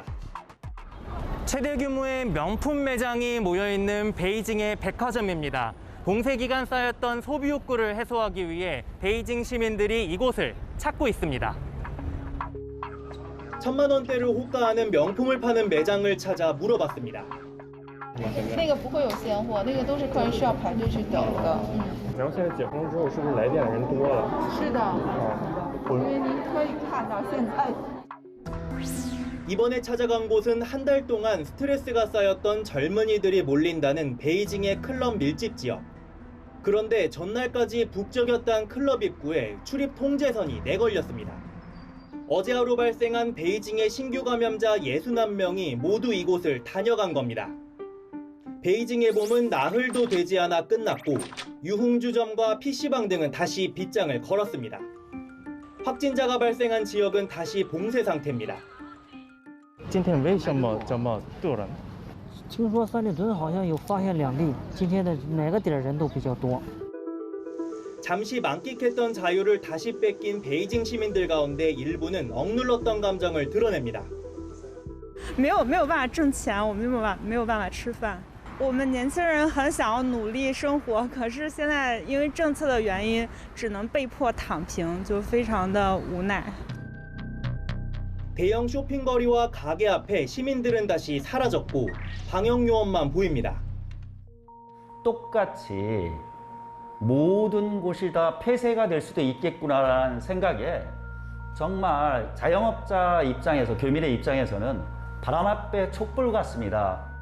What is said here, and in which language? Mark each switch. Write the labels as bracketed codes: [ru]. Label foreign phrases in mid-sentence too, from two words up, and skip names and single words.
[ko] 최대 규모의 명품 매장이 모여있는 베이징의 백화점입니다. 봉쇄 기간 쌓였던 소비 욕구를 해소하기 위해 베이징 시민들이 이곳을 찾고 있습니다. 1000만 원대를 호가하는 명품을 파는 매장을 찾아 물어봤습니다. [zh] 那个不会有闲货，那个都是客人需要排队去等的。然后现在解封之后，是不是来店的人多了？是的，因为您可以看到现在。 [ko] 이번에 찾아간 곳은 한 달 동안 스트레스가 쌓였던 젊은이들이 몰린다는 베이징의 클럽 밀집 지역. 그런데 전날까지 북적였던 클럽 입구에 출입 통제선이 내걸렸습니다. 어제 하루 발생한 베이징의 신규 감염자 61명이 모두 이곳을 다녀간 겁니다. 베이징의 봄은 나흘도 되지 않아 끝났고 유흥주점과 PC방 등은 다시 빗장을 걸었습니다. 확진자가 발생한 지역은 다시 봉쇄 상태입니다. [zh] 今天为什么这么多人？听说三里屯好像有发现2例，今天的哪个点人都比较多。 [ko] 잠시 만끽했던 자유를 다시 뺏긴 베이징 시민들 가운데 일부는 억눌렀던 감정을 드러냅니다. [zh] 没有办法挣钱，我们没有办法吃饭。我们年轻人很想要努力生活，可是现在因为政策的原因，只能被迫躺平，就非常的无奈。 [ko] 대형 쇼핑거리와 가게 앞에 시민들은 다시 사라졌고 방역요원만 보입니다. 똑같이 모든 곳이 다 폐쇄가 될 수도 있겠구나라는 생각에 정말 자영업자 입장에서, 교민의 입장에서는 바람 앞에 촛불 같습니다.